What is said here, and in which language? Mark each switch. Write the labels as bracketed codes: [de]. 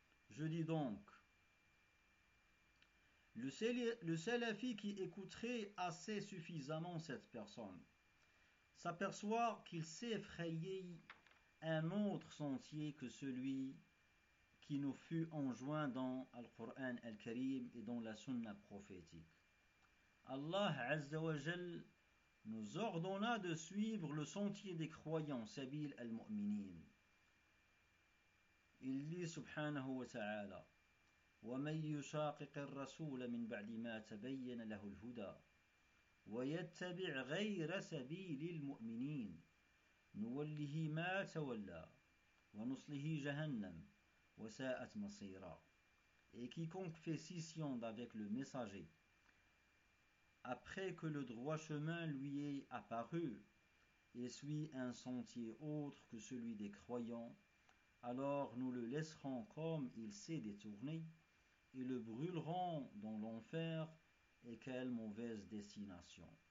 [fr] Je dis donc, le salafi qui écouterait assez suffisamment cette personne s'aperçoit qu'il s'est frayé un autre sentier que celui qui nous fut enjoint dans Al-Qur'an Al-Karim et dans la Sunna prophétique. Allah Azza wa Jal nous ordonna de suivre le sentier des croyants, Sabil Al-Mu'minin. Il dit [ar] subhanahu wa ta'ala, ومن يشاقق الرسول من بعد ما تبين له الهدى ويتبع غير سبيل المؤمنين نوله ما تولى ونصله جهنم وساءت مصيرا. [fr] Et quiconque fait scission d'avec le messager après que le droit chemin lui est apparu et suit un sentier autre que celui des croyants, alors nous le laisserons comme il s'est détourné et le brûleront dans l'enfer, et quelle mauvaise destination.